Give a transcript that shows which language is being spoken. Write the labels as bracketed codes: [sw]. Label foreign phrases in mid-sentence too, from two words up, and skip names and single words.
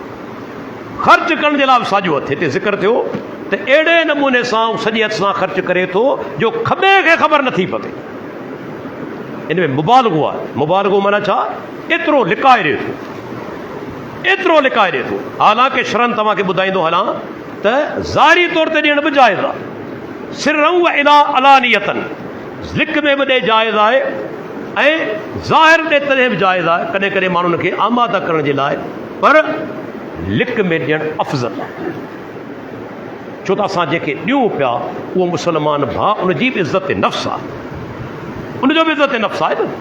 [sd] ख़र्च करण जे लाइ बि साॼो हथु। हिते ज़िक्र थियो त अहिड़े नमूने सां सॼे हथ सां ख़र्च करे थो जो खॿे खे ख़बर नथी पवे। इन में मुबालगो आहे। मुबालगो माना छा? एतिरो लिकाए ॾिए थो, एतिरो लिकाए ॾिए थो। हालांकि शरन तव्हांखे ॿुधाईंदो हलां त ज़ाहिरी तौर ते ॾियण बि जाइज़ आहे, [ar] سرًا و إلا علانيةً, [sd] लिक में बि ॾे जाइज़ आहे ऐं ज़ाहिर ॾे तॾहिं बि जाइज़ आहे, कॾहिं कॾहिं माण्हुनि खे आमादा करण जे लाइ, पर लिक में ॾियणु अफ़ज़ल आहे। छो त असां जंहिंखे ॾियूं पिया उहो मुस्लमान भाउ, उनजी बि इज़त नफ़्स आहे, उनजो बि इज़त नफ़्स आहे न।